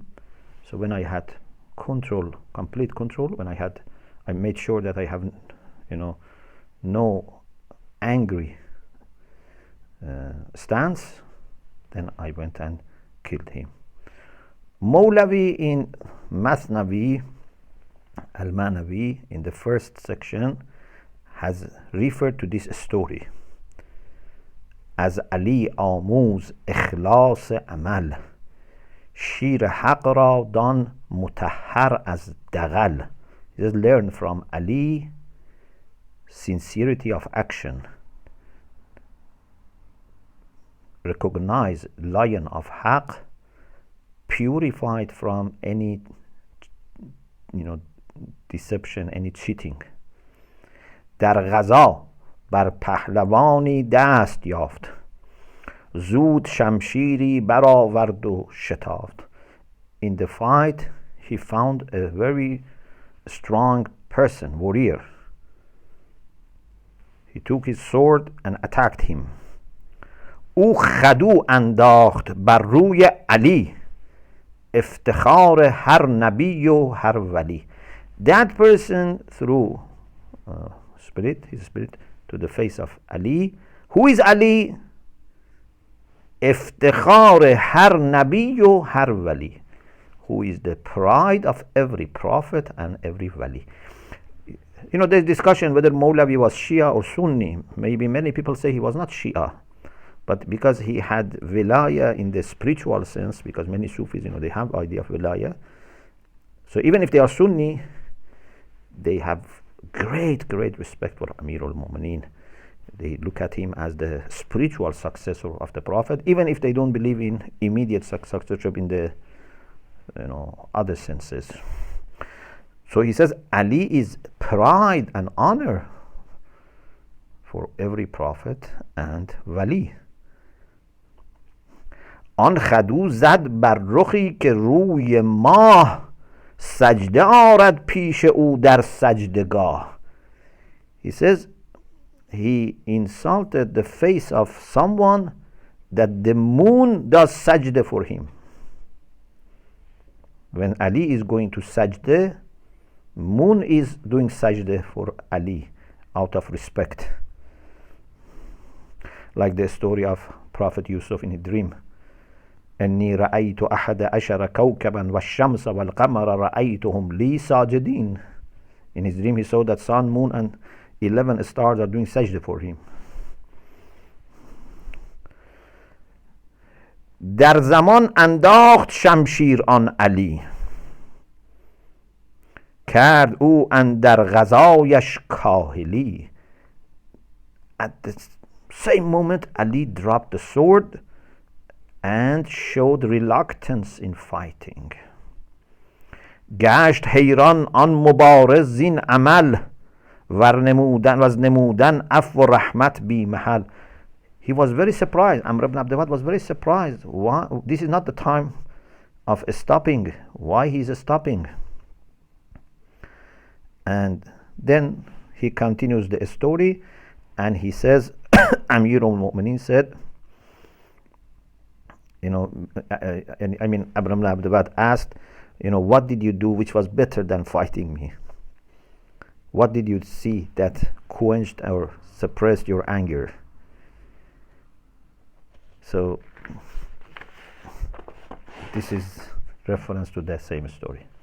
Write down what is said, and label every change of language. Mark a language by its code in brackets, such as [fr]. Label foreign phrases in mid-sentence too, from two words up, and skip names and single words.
[en] So when I had control, complete control, when I made sure that I have, no angry stance, then I went and killed him. Mawlavi in Masnavi, Al-Manavi, in the first section, has referred to this story as Ali [fa] آموز اخلاص عمل شیر حق را دان مطهر از دغل. [en] Just learn from Ali sincerity of action. Recognize lion of haq, purified from any deception, any cheating. [fa] در غزا بر پهلوانی دست یافت زود شمشیری برآورد و شتافت. [en] In the fight he found a very strong person, warrior. He took his sword and attacked him. [fa] او خدو انداخت بر روی علی افتخار هر نبی و هر ولی. [en] That person threw his spirit to the face of Ali. Who is Ali? [fa] افتخار هر نبی و هر ولی. [en] Who is the pride of every prophet and every wali. There's discussion whether Mawlavi was Shia or Sunni. Maybe many people say he was not Shia, but because he had wilaya in the spiritual sense, because many Sufis, they have idea of wilaya. So even if they are Sunni, they have great respect for Amir al-Mu'minin. They look at him as the spiritual successor of the Prophet, even if they don't believe in immediate successorship in the other senses. So he says Ali is pride and honor for every prophet and wali. [fa] آن خدو زد بر رخی که روی ماه سجده آرد پیش او در سجدگاه. [en] He says he insulted the face of someone that the moon does sajda for him. When Ali is going to sajda, moon is doing sajda for Ali out of respect. Like the story of Prophet Yusuf in a dream. [ar] أني رأيت أحد عشر كوكبا والشمس والقمر رأيتهم لي ساجدين. [en] In his dream he saw that sun, moon and 11 stars are doing sajda for him. [fa] در زمان انداخت شمشیر آن علی کرد او اندر غزایش کاهلی. At the same moment Ali dropped the sword and showed reluctance in fighting. گشت حیران آن مبارز زین عمل نمودن عفو و رحمت بی محل. [en] He was very surprised. Amr ibn Abdullah was very surprised. Why? This is not the time of stopping. Why he is stopping? And then he continues the story and he says, Amir al-Mu'minin said, Amr ibn Abdullah asked, what did you do which was better than fighting me? What did you see that quenched or suppressed your anger? So this is reference to that same story.